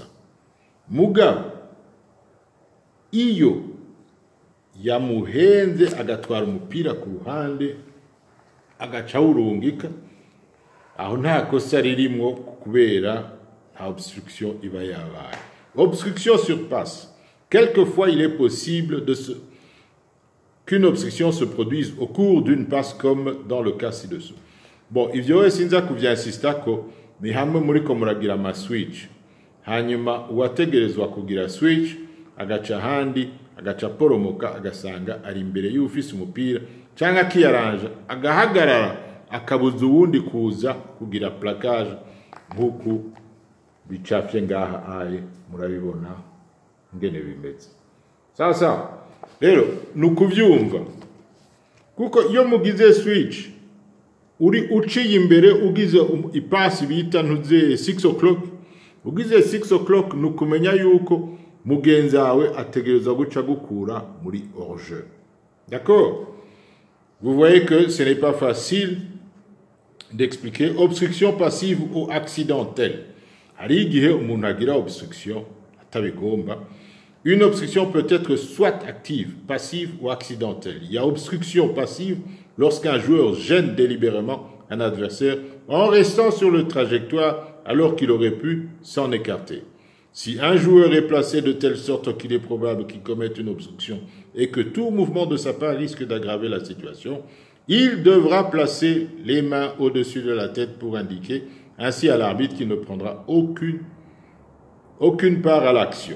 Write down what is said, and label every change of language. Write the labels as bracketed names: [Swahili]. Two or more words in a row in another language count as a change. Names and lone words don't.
[Rundi] Mugabo iyo yamuhenze agatwara umupira ku ruhande agaca urungika, aho nta kosa ririmwo kubera nta obstruction iba yabaye. [French] Obstruction sur passe. Quelquefois il est possible qu'une obstruction se produise au cours d'une passe comme dans le cas ci-dessous. Bon, [Rundi] ivyo sinza kuvyinsista ko ni hamwe muri ko muragira ama switch. Hanyuma uwategerezwa kugira switch agaca handi agaca poromoka agasanga ari imbere y'ufise umupira cyangwa akiyaranja agahagarara akabuza uwundi kuza kugira plaquage nk'uku bicafye ngaha aye murabibona ngene bimeze. Sasa rero nukuvyumva kuko iyo mugize switch uri uciye imbere ugize ipasi bita ntuze 6 o'clock, ugize 6 o'clock nukumenya yuko mugenzi wawe ategereza guca gukura muri hors-jeu. [French] D'accord? Vous voyez que ce n'est pas facile d'expliquer obstruction passive ou accidentelle. [Rundi] Hari igihe umuntu agira obstruction atabigomba. [French] Une obstruction peut être soit active, passive ou accidentelle. Il y a obstruction passive lorsqu'un joueur gêne délibérément un adversaire en restant sur le trajectoire alors qu'il aurait pu s'en écarter. Si un joueur est placé de telle sorte qu'il est probable qu'il commette une obstruction et que tout mouvement de sa part risque d'aggraver la situation, il devra placer les mains au-dessus de la tête pour indiquer ainsi à l'arbitre qu'il ne prendra aucune part à l'action.